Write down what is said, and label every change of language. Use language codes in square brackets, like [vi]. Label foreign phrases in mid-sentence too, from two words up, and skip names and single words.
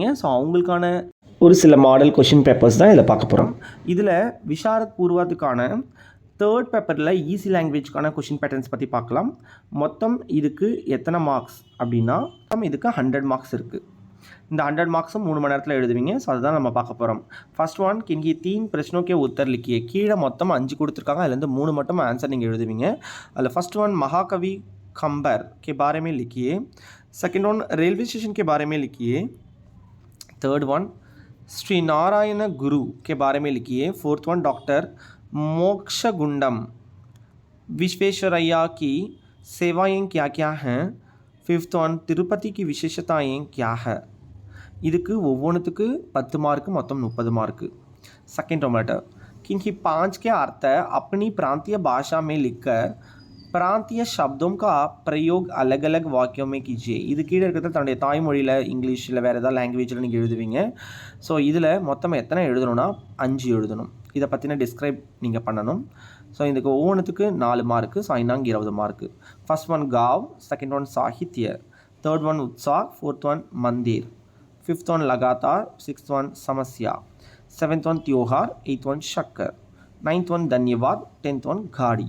[ta] ஸோ அவங்களுக்கான ஒரு சில [en] model question papers [ta] தான் இதில் பார்க்க போகிறோம். இதில் விஷாரத் பூர்வத்துக்கான 3rd பேப்பரில் [en] easy language question patterns [ta] பற்றி பார்க்கலாம். மொத்தம் இதுக்கு எத்தனை மார்க்ஸ் அப்படின்னா இதுக்கு 100 மார்க்ஸ் இருக்குது. இந்த 100 மார்க்ஸும் 3 மணி நேரத்தில் எழுதுவீங்க. ஸோ அதுதான் நம்ம பார்க்க போகிறோம். [en] first one, [hi] किन्हीं 3 प्रश्नों के उत्तर लिखिए. [ta] கீழே மொத்தம் 5 கொடுத்துருக்காங்க, அதுலேருந்து 3 மட்டும் ஆன்சர் நீங்கள் எழுதுவீங்க. [en] அதில் first one, [hi] महाकवि खंबर के बारे में लिखिए. [en] second one, [hi] रेलवे स्टेशन के बारे में लिखिए. [en] third one, [hi] श्री नारायण गुरु के बारे में लिखिए. [en] fourth one, [hi] डॉक्टर मोक्षगुंडम विश्वेश्वरैया की सेवाएं क्या क्या हैं. [en] fifth one, [hi] तिरुपति की विशेषताएं क्या है. [ta] இதுக்கு ஒவ்வொன்றுத்துக்கு 10 மார்க்கு, மொத்தம் 30 மார்க்கு. [en] second tomato, [hi] किन्हीं 5 के अर्थ अपनी प्रांतीय भाषा में लिखकर प्रांतीय शब्दों का प्रयोग अलग अलग वाक्यों में कीजिए. [ta] இது கீழே இருக்கிறது தன்னுடைய தாய்மொழியில், இங்கிலீஷில், வேறு ஏதாவது லாங்குவேஜில் நீங்கள் எழுதுவீங்க. ஸோ இதில் மொத்தம் எத்தனை எழுதணும்னா 5 எழுதணும். இதை பற்றின டிஸ்கிரைப் நீங்கள் பண்ணணும். ஸோ இதுக்கு ஒவ்வொன்றுத்துக்கு 4 மார்க்கு. ஸோ 5 20 மார்க்கு. [en] first one காவ், second one சாகித்ய, third one உத்சாக், fourth one மந்திர், fifth one லகாத்தார், sixth one சமஸ்யா, seventh one தியோஹார், eighth one ஷக்கர், ninth one தன்யவாத், 10th one காடி.